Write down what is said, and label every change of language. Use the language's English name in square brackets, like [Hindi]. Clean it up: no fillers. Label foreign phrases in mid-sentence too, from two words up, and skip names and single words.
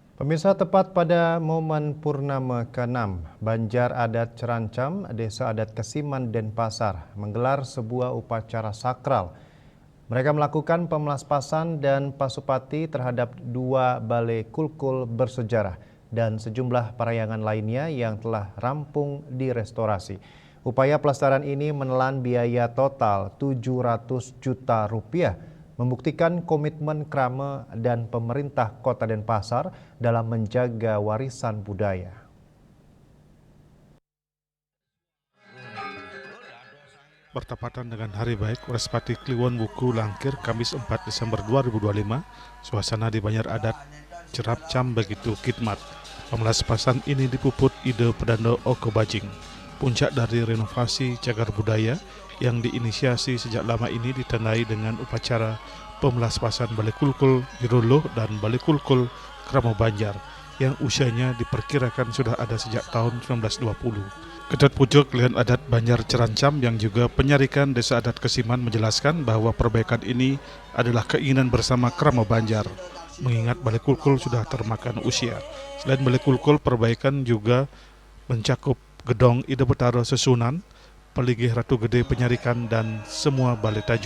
[Indonesian] Pemirsa, tepat pada momen Purnama ke-6, Banjar Adat Cerancam, Desa Adat Kesiman, Denpasar menggelar sebuah upacara sakral. Mereka melakukan pemelaspasan dan pasupati terhadap dua balai kulkul bersejarah dan sejumlah parayangan lainnya yang telah rampung direstorasi. Upaya pelestarian ini menelan biaya total 700 juta rupiah, membuktikan komitmen Krama dan pemerintah Kota Denpasar dalam menjaga warisan budaya. Bertepatan dengan Hari Baik Warespati Kliwon Wuku Langkir Kamis 4 Desember 2025, suasana di Banjar Adat Cerancam begitu khidmat. Pemelaspasan ini dipuput ide Pedando Oko Bajing. Puncak dari renovasi cagar budaya yang diinisiasi sejak lama ini ditandai dengan upacara pemelaspasan Balai Kulkul Giruluh dan Balai Kulkul Krama Banjar yang usianya diperkirakan sudah ada sejak tahun 1920. Kedot Pucuk Lian Adat Banjar Cerancam yang juga penyarikan Desa Adat Kesiman menjelaskan bahwa perbaikan ini adalah keinginan bersama Krama Banjar, mengingat Balai Kulkul sudah termakan usia. Selain Balai Kulkul, perbaikan juga mencakup Gedong Ide Betara Sesunan, Peligih Ratu Gede Penyarikan, dan semua balai tajuk.